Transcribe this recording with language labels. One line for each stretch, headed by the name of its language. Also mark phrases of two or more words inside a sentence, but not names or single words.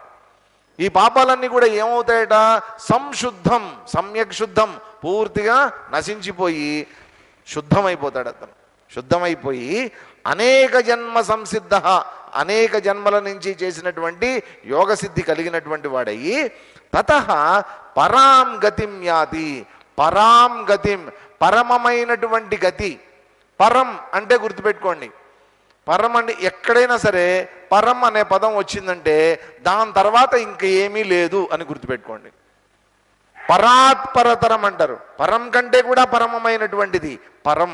Telugu: ఈ పాపాలన్నీ కూడా ఏమవుతాయట? సంశుద్ధం, సమ్యక్ శుద్ధం, పూర్తిగా నశించిపోయి శుద్ధమైపోతాడు అతను. శుద్ధమైపోయి
Sanskrit: అనేక జన్మ సంసిద్ధ,
Telugu: అనేక జన్మల నుంచి చేసినటువంటి యోగసిద్ధి కలిగినటువంటి వాడయి
Sanskrit: తతః పరాం గతిం యాతి. పరాం గతిం,
Telugu: పరమమైనటువంటి గతి. పరం అంటే గుర్తుపెట్టుకోండి, పరం అంటే ఎక్కడైనా సరే పరం అనే పదం వచ్చిందంటే దాని తర్వాత ఇంక ఏమీ లేదు అని గుర్తుపెట్టుకోండి. పరాత్పరతరం అంటారు. పరం కంటే కూడా పరమమైనటువంటిది పరం.